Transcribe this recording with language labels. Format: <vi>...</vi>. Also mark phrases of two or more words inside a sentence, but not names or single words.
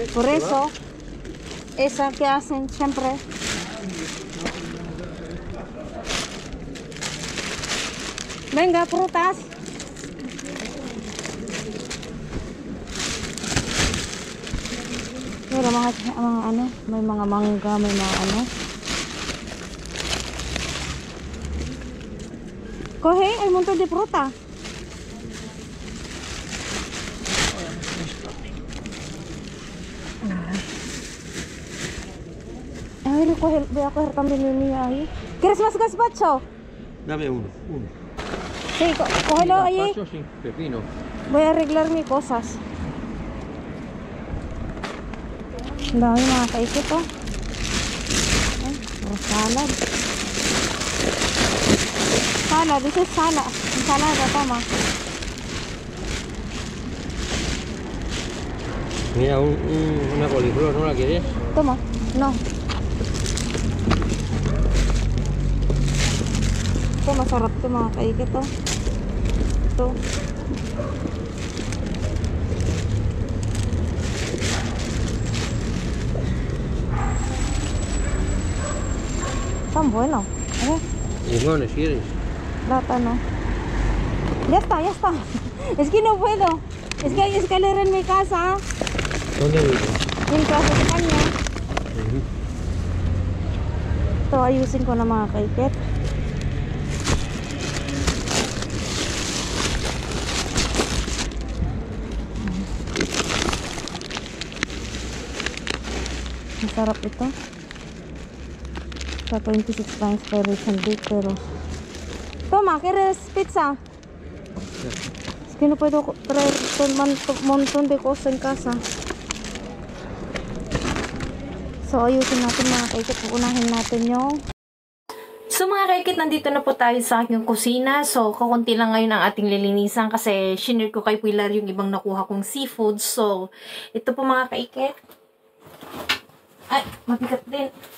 <es>Por eso, esa que hacen siempre. Venga, frutas.</es> <tl>Pero mga ano, may mga mangga, may mga ano.</tl> <es>Coge, hay un montón de fruta. Ay, voy a coger también el mío ahí. ¿Quieres más gazpacho? Dame uno. Sí, cógelo ahí. Gazpacho sin pepino. Voy a arreglar mis cosas.</es> <tl>Dami mga kaikito.</tl> <en>Salad. Salad, this is salad.</en> <es>Ensalada, toma. Mira, una coliflor, ¿no la quieres? Toma, no.</es> <tl>Ito, masarap ito mga kaikito. Ito.</tl> <es>Tan bueno. Limones, ¿quieres? Plátano. Ya está, ya está. Es que no puedo. Es que hay escalera en mi casa. ¿Dónde vives? En casa de kanya.</es> <tl>Ito, ayusin ko na mga kaikit. Masarap ito. Sa 26 pa expiration date,</tl> <es>pero toma, ¿quieres pizza? Es que no puedo traer un montón de cosas en casa.</es> <tl>So, ayusin natin mga kaikit. Unahin natin yung... So mga kaikit, nandito na po tayo sa aking kusina. So, kakunti lang ngayon ang ating lilinisan kasi shinare ko kay Pilar yung ibang nakuha kong seafood. So, ito po mga kaikit. Ay, mabigat din.</tl>